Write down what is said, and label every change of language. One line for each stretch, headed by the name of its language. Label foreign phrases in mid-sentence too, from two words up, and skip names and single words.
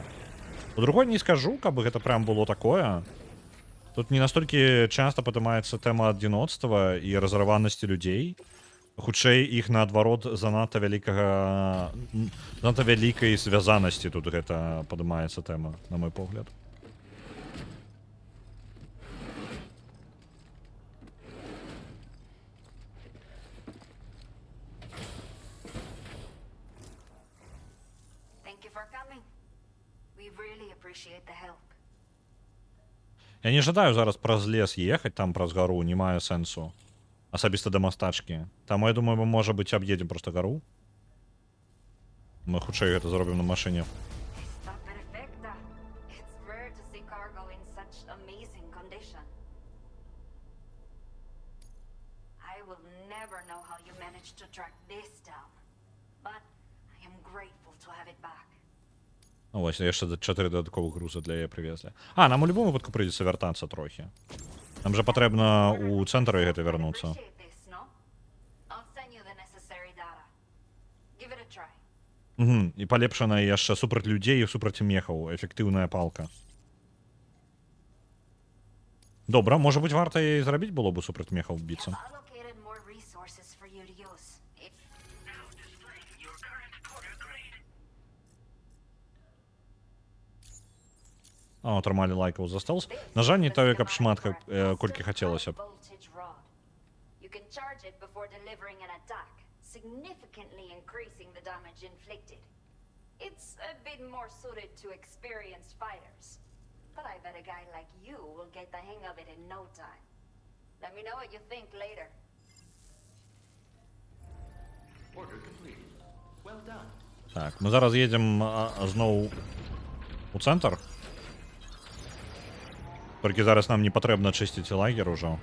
Belarusian: У другой не скажу, каб гэта прям было такое. Тут не настолькі часта падымаецца тэма адзіноцтва і разарванасці людзей. Хутчэй іх наадварот занадта вялікай звязанасці тут гэта падымаецца тэма, на мой погляд.
English: Thank you for coming. We really appreciate the help.
Belarusian: Я не жадаю зараз праз лес ехаць, там праз гару, не мае сэнсу. Асабіста да мастачкі. Таму я думаю, мы, можа быць, аб'едзем проста гару. Мы хутчэй гэта зробім на машыне.
Spanish: Está perfecta.
English: It's rare to see cargo in such amazing condition. I will never know how you managed to track this down, but I am grateful to have it back.
Belarusian: Ну, вось, яшчэ 4 дадатковых груза для яе прывезлі. А, нам у любом выпадку прыйдзецца вяртацца трохі. Нам жа патрэбна ў цэнтр гэта вярнуцца.
English: Appreciate this, no? I'll send you the necessary data. Give it a try.
Belarusian: І палепшана яшчэ супраць людзей і супраць мехаў. Эфектыўная палка. Добра, можа быць, варта і зрабіць было бы супраць мехаў біцца.
English: I've allocated more resources for you to use. Now displaying your current porter grade.
Belarusian: А, атрымалі лайкаў за стелс. На жаль, не тое, каб шмат, колькі хацелася б.
English: Voltage rod. You can charge it before delivering an attack, significantly increasing the damage inflicted. It's a bit more suited to experienced fighters, but I bet a guy like you will get the hang of it in no time. Let me know what you think later. Order complete. Well done.
Belarusian: Так, мы зараз едзем зноў у цэнтр. Толькі зараз нам не патрэбна чысціць лагер ужо.